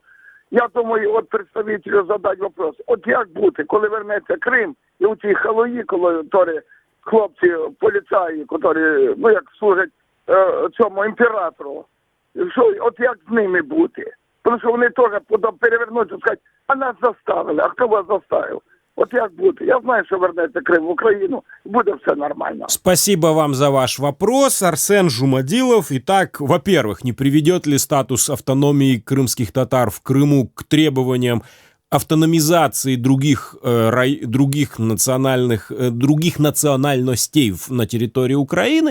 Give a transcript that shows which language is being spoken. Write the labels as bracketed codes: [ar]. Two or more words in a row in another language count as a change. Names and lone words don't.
[uk] Я думаю, от представителю задати вопрос. От як бути, коли вернеться Крим, і у ці халуї, хлопці, поліцаї, які, як служать цьому імператору, от як з ними бути? Тому що вони теж перевернуться і скажуть, а нас заставили, а хто вас заставив? Вот як бути? [ru] Я знаю, что вернется Крым в Украину, и будет все нормально. Спасибо вам за ваш вопрос. Арсен Жумадилов. Итак, во-первых, не приведет ли статус автономии крымских татар в Крыму к требованиям автономизации других национальностей на территории Украины?